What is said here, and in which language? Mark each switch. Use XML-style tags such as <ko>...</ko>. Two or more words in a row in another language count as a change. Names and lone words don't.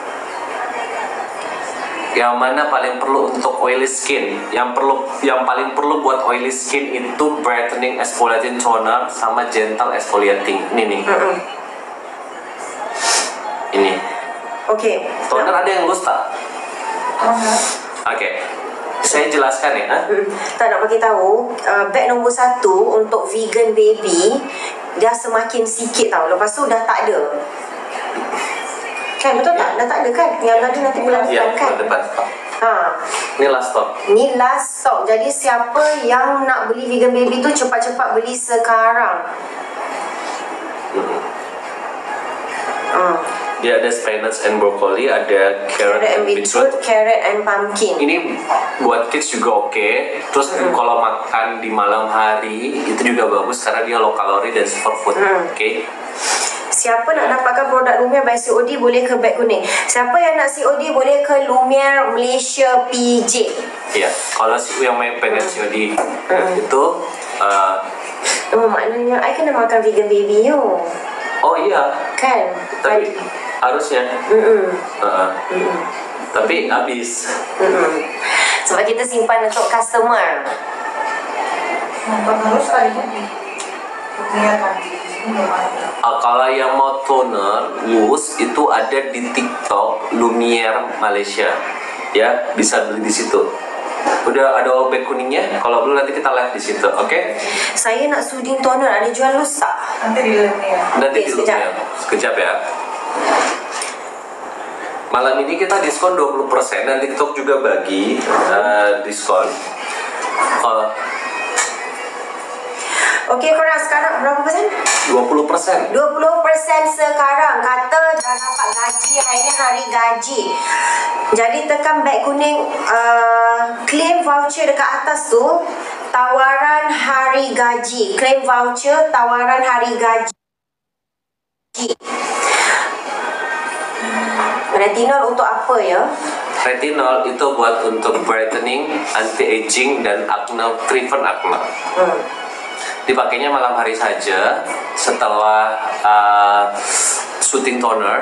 <ms>Yang mana paling perlu untuk</ms> <en>oily skin?</en> <id>Yang paling perlu buat</id> <en>oily skin</en> <id>itu</id> <en>brightening exfoliating toner</en> <id>sama</id> <en>gentle exfoliating.</en> <id>Ini nih. Ini.</id> <ms>Okey. Toner ada yang loose tak? Oke.</ms> <id>Saya jelaskan ya.</id> <ms>Tak nak bagi tahu, bag nombor 1 untuk</ms> <en>vegan baby</en> <ms>dah semakin sikit tau. Lepas tu dah tak ada. Kan betul tak? Dah tak ada kan? Yang ada nanti bulan Ya, depan kan? bulan depan. Ha.</ms> <id>Ini</id> <en>last stock.</en> <ms>Ni</ms> <en>last stock.</en> <ms>Jadi siapa yang nak beli</ms> <en>vegan baby</en> <ms>tu cepat-cepat beli sekarang. Dia ada</ms> <en>spinach and broccoli,</en> <ms>ada carrot</ms> <en>Carrot and and beetroot. beetroot, carrot and pumpkin.</en> <id>Ini buat kids juga oke. Terus kalau makan di malam hari itu juga bagus karena dia low kalori dan superfood. Oke.</id> <ms>Siapa nak dapatkan produk Lumiere by COD boleh ke beg kuning. Siapa yang nak COD boleh ke Lumiere Malaysia PJ.</ms> <id>Iya. Kalau yang pengen COD itu</id> <ms>Oh, maknanya I kena makan</ms> <en>vegan baby</en> <ms>you.</ms> <id>oh iya. Kan? Tapi harusnya. Tapi habis.</id> <ms>Sebab kita simpan untuk customer.</ms> <id>Harus kali ini. Kelihatan. Kalau yang mau toner loose itu ada di TikTok Lumiere Malaysia. Ya, bisa beli di situ. Udah ada bag kuningnya. Kalau belum nanti kita live di situ, oke?</id> <ms>Saya nak</ms> <en>soothing toner,</en> <ms>ada jual loose tak?</ms> <id>Nanti di Lumiere. Nanti Oke, di</id> <ms>sekejap. Lumiere. Sekejap ya. Malam ini kita diskon 20%, dan TikTok juga bagi diskon. Okey, korang sekarang berapa persen? 20%. 20% sekarang. Kata dah dapat gaji, hari ni hari gaji. Jadi tekan beg kuning,</ms> <en>claim voucher</en> <ms>dekat atas tu, tawaran hari gaji.</ms> <en>Claim voucher,</en> <ms>tawaran hari gaji. Retinol untuk apa ya?</ms> <id>Retinol itu buat untuk brightening, anti-aging, dan acne,</id> <en>treatment acne.</en> <id>Dipakainya malam hari saja setelah</id> <en>shooting toner.</en>